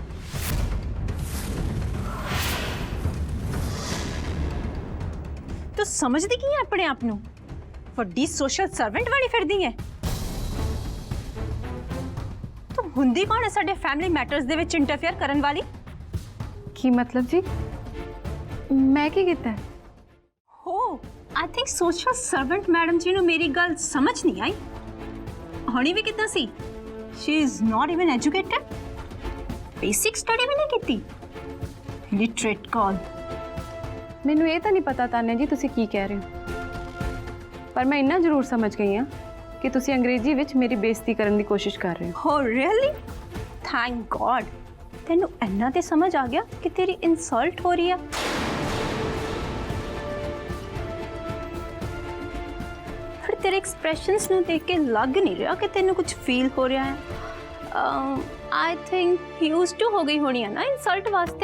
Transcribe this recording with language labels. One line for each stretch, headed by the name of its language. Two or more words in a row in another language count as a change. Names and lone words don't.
Punjabi: ਤੂੰ ਸਮਝਦੀ ਕੀ ਹੈ ਆਪਣੇ ਆਪ ਨੂੰ? ਵੱਡੀ
English: social servant
Punjabi: ਵਾਲੀ ਫਿਰਦੀ ਹੈ। ਤੂੰ ਹੁੰਦੀ ਕੌਣ ਹੈ ਸਾਡੇ
English: family matters
Punjabi: ਦੇ ਵਿੱਚ ਇੰਟਰਫੇਅਰ ਕਰਨ ਵਾਲੀ? ਕੀ ਮਤਲਬ ਜੀ? ਮੈਂ ਕੀ ਕੀਤਾ ਹੈ? हो
English: I think social servant madam
Punjabi: जी ਨੂੰ ਮੇਰੀ ਗੱਲ ਸਮਝ ਨਹੀਂ ਆਈ। ਹੁਣੀ ਵੀ ਕਿੱਦਾਂ ਸੀ?
English: she is not even educated, basic study
Punjabi: ਵੀ ਨਹੀਂ ਕੀਤੀ,
English: literate call।
Punjabi: ਮੈਨੂੰ ਇਹ ਤਾਂ ਨਹੀਂ ਪਤਾ ਤਾਨੇ ਜੀ ਤੁਸੀਂ ਕੀ ਕਹਿ ਰਹੇ ਹੋ, ਪਰ ਮੈਂ ਇੰਨਾ ਜ਼ਰੂਰ ਸਮਝ ਗਈ ਹਾਂ ਕਿ ਤੁਸੀਂ ਅੰਗਰੇਜ਼ੀ ਵਿੱਚ ਮੇਰੀ ਬੇਇੱਜ਼ਤੀ ਕਰਨ ਦੀ ਕੋਸ਼ਿਸ਼ ਕਰ ਰਹੇ ਹੋ। हो
English: really? thank god
Punjabi: ਤੈਨੂੰ ਇੰਨਾ ਤੇ ਸਮਝ ਆ ਗਿਆ ਕਿ ਤੇਰੀ ਇਨਸਲਟ ਹੋ ਰਹੀ ਹੈ। ਪਰ ਤੇਰੇ ਐਕਸਪ੍ਰੈਸ਼ਨਸ ਨੂੰ ਦੇਖ ਕੇ ਲੱਗ ਨਹੀਂ ਰਿਹਾ ਕਿ ਤੈਨੂੰ ਕੁਝ ਫੀਲ ਹੋ ਰਿਹਾ ਹੈ।
English: I think used to
Punjabi: ਹੋ ਗਈ ਹੋਣੀ ਹੈ ਨਾ ਇਨਸਲਟ ਵਾਸਤੇ।